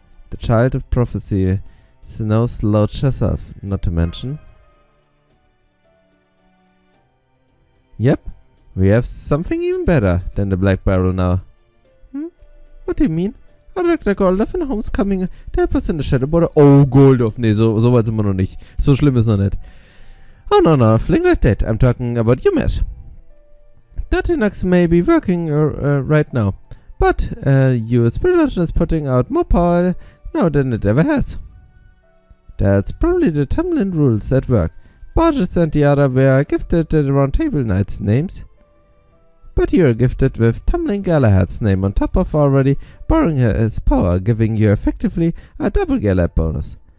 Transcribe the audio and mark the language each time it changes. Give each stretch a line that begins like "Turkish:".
English: The Child of Prophecy knows Loach herself, not to mention... Yep, we have something even better than the Black Barrel now. What do you mean? Dr. Goredofl and Holmes coming to help us in the shadow border. Oh, Goredofl.
German: Nee, so weit sind wir noch nicht. So schlimm ist noch nicht.
English: Oh, no, nothing like that. I'm talking about you, Mesh. Dotinox may be working right now, but its production is putting out more power now than it ever has. That's probably the Tamlin rules at work. Barges and the other were gifted the Round Table Knights names, but you're gifted with Tamlin Galahad's name on top of already borrowing his power, giving you effectively a double Galahad bonus.